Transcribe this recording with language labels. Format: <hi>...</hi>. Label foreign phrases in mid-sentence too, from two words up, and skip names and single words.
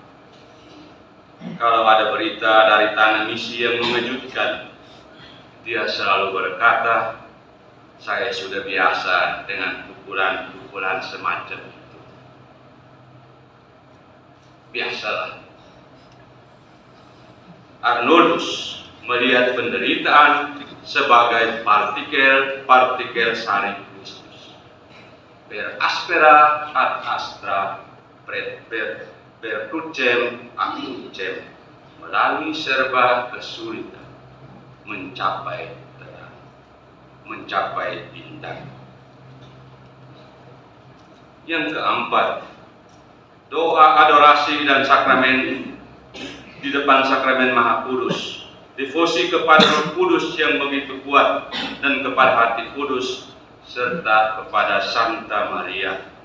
<id>Kalau ada berita dari tanah misi yang mengejutkan, dia selalu berkata, saya sudah biasa dengan pukulan-pukulan semacam itu. Biasalah. Arnoldus melihat penderitaan sebagai partikel sari Kristus.</id> <la>Per aspera ad astra, per crucem ad crucem,</la> <id>melalui serba kesulitan mencapai terang, mencapai bintang. Yang keempat, doa, adorasi, dan sakramen di depan sakramen Maha Kudus, devosi kepada Roh Kudus yang begitu kuat dan kepada Hati Kudus serta kepada Santa Maria.</id>